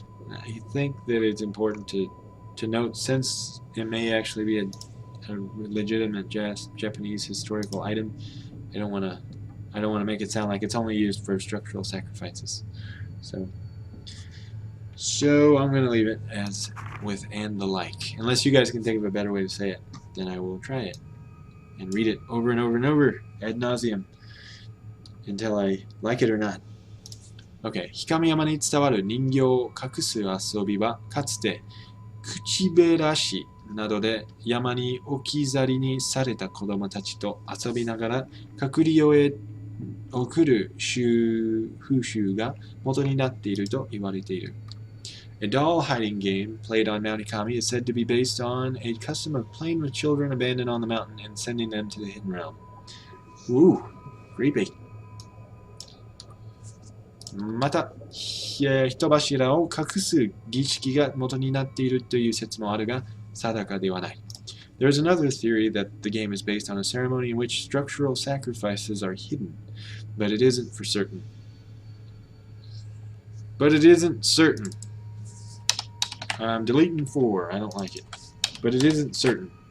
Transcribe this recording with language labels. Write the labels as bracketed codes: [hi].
[en] I think that it's important to note, since it may actually be a legitimate Japanese historical item, I don't want to make it sound like it's only used for structural sacrifices. So I'm going to leave it as with and the like. Unless you guys can think of a better way to say it, then I will try it and read it over and over and over ad nauseum until I like it or not. Okay. [ja] 氷山に伝わる人形を隠す遊びはかつて口べらしなどで山に置き去りにされた子供たちと遊びながら隠り世へ送る風習が元になっていると言われている。 [en] A doll hiding game played on Mount Ikami is said to be based on a custom of playing with children abandoned on the mountain and sending them to the hidden realm. Ooh, creepy. [ja] また、人柱を隠す儀式が元になっているという説もあるが、定かではない。 [en] There is another theory that the game is based on a ceremony in which structural sacrifices are hidden, but it isn't for certain. But it isn't certain. I'm deleting 4. I don't like it. But it isn't certain.